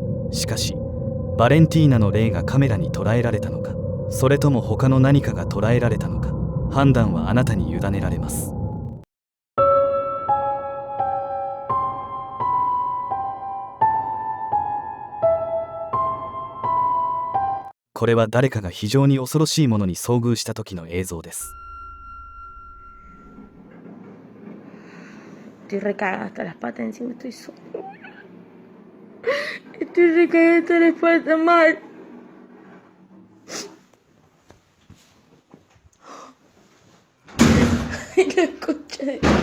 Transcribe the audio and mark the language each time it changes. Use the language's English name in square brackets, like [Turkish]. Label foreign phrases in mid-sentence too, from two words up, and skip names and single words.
[Japanese] しかしバレンティーナの霊がカメラに捉えられたのか、それとも他の何かが捉えられたのか、判断はあなたに委ねられます。これは誰かが非常に恐ろしいものに遭遇した時の映像です。 [Spanish] Estoy recagada hasta las patas, encima estoy sola. Estoy recagada hasta las patas mal. Ay, la concha de...